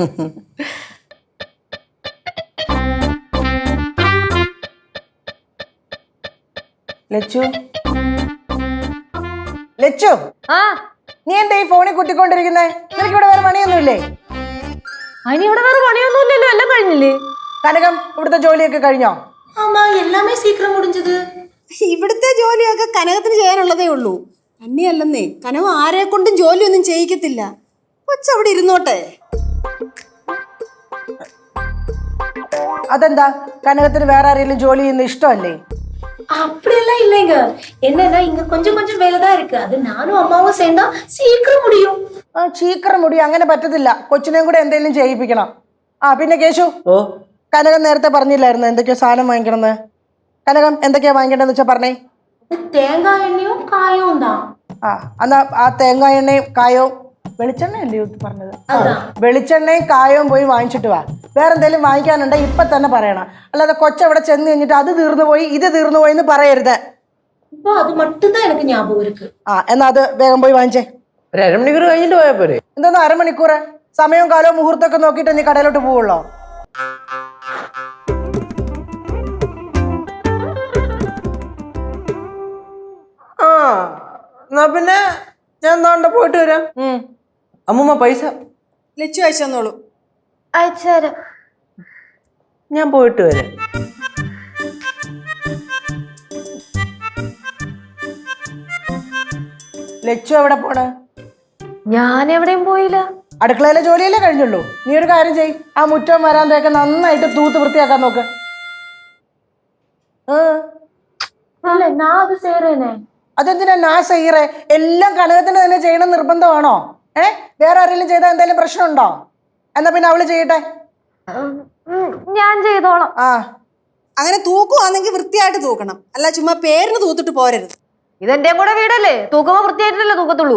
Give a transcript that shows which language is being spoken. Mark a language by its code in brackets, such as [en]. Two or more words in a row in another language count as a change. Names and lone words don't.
[ml] ലച്ചു, ലച്ചു, ആ, നീ എന്താ ഈ ഫോണിൽ കുത്തിക്കൊണ്ടിരിക്കുന്നേ? നിനക്ക് ഇവിടെ വേറെ പണിയൊന്നുമില്ലേ? അതിന് ഇവിടെ വേറെ പണിയൊന്നുമില്ലല്ലോ, എല്ലാം കഴിഞ്ഞില്ലേ? കനകം, ഇവിടുത്തെ ജോലിയൊക്കെ കഴിഞ്ഞോ? [ta] ஆமா எல்லாமே சீக்கிரம் முடிஞ்சது. [ml] ഇവിടുത്തെ ജോലിയൊക്കെ കനകത്തിന് ചെയ്യാനുള്ളതേ ഉള്ളൂ. തന്നെയല്ലെന്നേ, കനവ് ആരെ കൊണ്ടും ജോലിയൊന്നും ചെയ്യിക്കത്തില്ല. കൊച്ചവിടെ ഇരുന്നോട്ടെ. അതെന്താ, കനകത്തിന് വേറെ ആരെങ്കിലും ജോലി ചെയ്യുന്ന ഇഷ്ടമല്ലേ? [ta] அப்படியெல்லாம் இல்லைங்க. என்னன்னா இங்க கொஞ்சம் கொஞ்சம் வேலை தான் இருக்கு. அது நானும் அம்மாவும் சேர்ந்தா சீக்கிரம் முடியும். [ml] ആ, ചീക്കറ മുടി അങ്ങനെ പറ്റത്തില്ല. കൊച്ചിനെയും കൂടെ എന്തെങ്കിലും ചെയ്യിപ്പിക്കണം. ആ, പിന്നെ കേശു, ഓ കനകം നേരത്തെ പറഞ്ഞില്ലായിരുന്നു എന്തൊക്കെയോ സാധനം വാങ്ങിക്കണമെന്ന്? കനകം എന്തൊക്കെയാ വാങ്ങിക്കണമെന്ന് വെച്ചാ പറഞ്ഞേ. [ta] தேங்காய் எண்ணெயும் காயும் தான். [ml] ആ, എന്നാ ആ തേങ്ങാ എണ്ണയും കായവും വെളിച്ചെണ്ണയല്ലേ പറഞ്ഞത്? വെളിച്ചെണ്ണയും കായവും പോയി വാങ്ങിച്ചിട്ട് വാ. വേറെ എന്തെങ്കിലും വാങ്ങിക്കാനുണ്ടെങ്കിൽ ഇപ്പൊ തന്നെ പറയണം. അല്ലാതെ കൊച്ചവിടെ ചെന്ന് കഴിഞ്ഞിട്ട് അത് തീർന്നു പോയി ഇത് തീർന്നു പോയി എന്ന് പറയരുത്. [ta] இப்போ அது மட்டும் தான் எனக்கு ஞாபகம் இருக்கு. [ml] ആ, എന്നാ അത് വേഗം പോയി വാങ്ങിച്ചേ. ഒരു അരമണിക്കൂർ കഴിഞ്ഞിട്ട് പോയാ പോരെ? എന്തോന്ന് അരമണിക്കൂർ? സമയവും കാലവും മുഹൂർത്തമൊക്കെ നോക്കിയിട്ട് നീ കടയിലോട്ട് പോവുള്ളോ? ആ, എന്നാ പിന്നെ ഞാൻ എന്താണ്ട് പോയിട്ട് വരാം. അമ്മൂമ്മ പൈസ ലച്ചു അയച്ചു തന്നോളൂ. അയച്ചുതരാം. ഞാൻ പോയിട്ട് വരാം. ലച്ചു എവിടെ പോണ്? ഞാൻ എവിടെയും പോയില്ല. അടുക്കളയിലെ ജോലിയല്ലേ കഴിഞ്ഞുള്ളൂ. നീ ഒരു കാര്യം ചെയ്, ആ മുറ്റവും വരാന്തയൊക്കെ നന്നായിട്ട് തൂത്ത് വൃത്തിയാക്കാൻ നോക്ക്. [ta] இல்ல நான் அது செய்றேனே. [ml] അതെന്തിനാ നാ ചെയ്യറേ? എല്ലാം കനകത്തിന് തന്നെ ചെയ്യണം നിർബന്ധമാണോ? വേറെ ആരെങ്കിലും ചെയ്താൽ എന്തെങ്കിലും പ്രശ്നമുണ്ടോ? എന്നാ പിന്നെ അവള് ചെയ്യട്ടെ. ഞാൻ ചെയ്തോളാം. ആ, അങ്ങനെ തൂക്കുവാണെങ്കിൽ വൃത്തിയായിട്ട് തൂക്കണം, അല്ല ചുമ്മാ പേരിന് തൂത്തിട്ട് പോരരുത്. ഇതെന്റെയും കൂടെ വീടല്ലേ, തൂക്കുമ്പോ വൃത്തിയായിട്ടല്ലേ തൂക്കത്തുള്ളൂ.